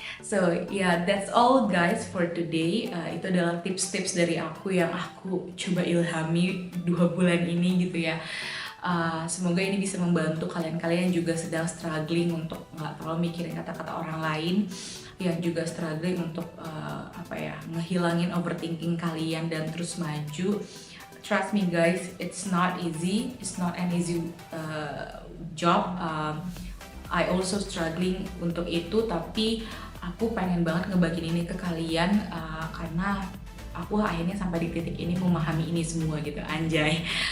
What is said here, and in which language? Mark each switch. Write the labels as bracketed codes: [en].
[en] So that's all guys for today. [id] Itu adalah tips-tips dari aku yang aku coba ilhami 2 bulan ini gitu ya. Semoga ini bisa membantu kalian juga sedang struggling untuk nggak terlalu mikirin kata-kata orang lain, yang juga struggling untuk ngehilangin overthinking kalian dan terus maju. [en] Trust me guys, it's not easy, it's not an easy job. I also struggling [id] untuk itu, tapi aku pengen banget ngebagiin ini ke kalian karena aku akhirnya sampai di titik ini memahami ini semua gitu, anjay.